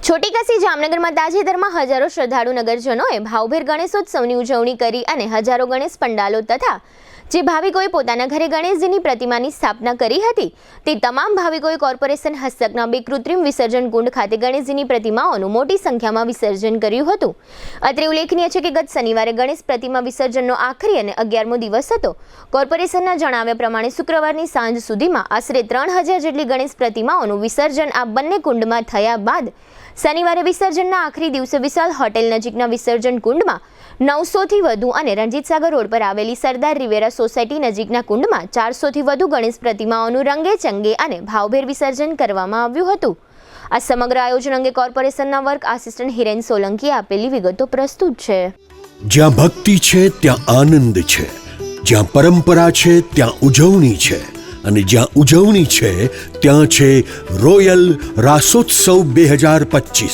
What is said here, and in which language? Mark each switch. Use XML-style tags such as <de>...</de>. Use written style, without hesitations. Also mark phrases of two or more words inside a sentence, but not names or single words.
<gu>છોટી કસી જામનગરમાં તાજેતરમાં હજારો શ્રદ્ધાળુ નગરજનો ભાવભેર ગણેશોત્સવની ઉજવણી કરી અને હજારો ગણેશ પંડાલો તથા જે ભાવિકોએ પોતાના ઘરે ગણેશજીની પ્રતિમાની સ્થાપના કરી હતી તે તમામ ભાવિકોએ કોર્પોરેશન હસ્તકના બે કૃત્રિમ વિસર્જન કુંડ ખાતે ગણેશજીની પ્રતિમાઓનું મોટી સંખ્યામાં વિસર્જન કર્યું હતું। અત્રે ઉલ્લેખનીય છે કે ગત શનિવારે ગણેશ પ્રતિમા વિસર્જનનો આખરી અને 11મો દિવસ હતો। કોર્પોરેશનના જણાવ્યા પ્રમાણે શુક્રવારની સાંજ સુધીમાં આશરે 3000 જેટલી ગણેશ પ્રતિમાઓનું વિસર્જન આ બંને કુંડમાં થયા બાદ શનિવારે વિસર્જનના આખરી દિવસે વિશાલ હોટેલ નજીકના વિસર્જન કુંડમાં 900 થી વધુ અને રણજીત સાગર રોડ પર આવેલી સરદાર રિવેરા સોસાયટી નજીકના કુંડમાં 400 થી વધુ ગણેશ પ્રતિમાઓનું રંગે ચંગે અને ભાવભેર વિસર્જન કરવામાં આવ્યું હતું। આ સમગ્ર આયોજન અંગે કોર્પોરેશનના વર્ક આસિસ્ટન્ટ હિરેન સોલંકીએ આપેલી વિગતો પ્રસ્તુત છે। જ્યાં ભક્તિ છે ત્યાં આનંદ છે, જ્યાં પરંપરા છે ત્યાં ઉજવણી છે અને જ્યાં ઉજવણી છે ત્યાં છે રોયલ રાસોત્સવ 2025।</gu>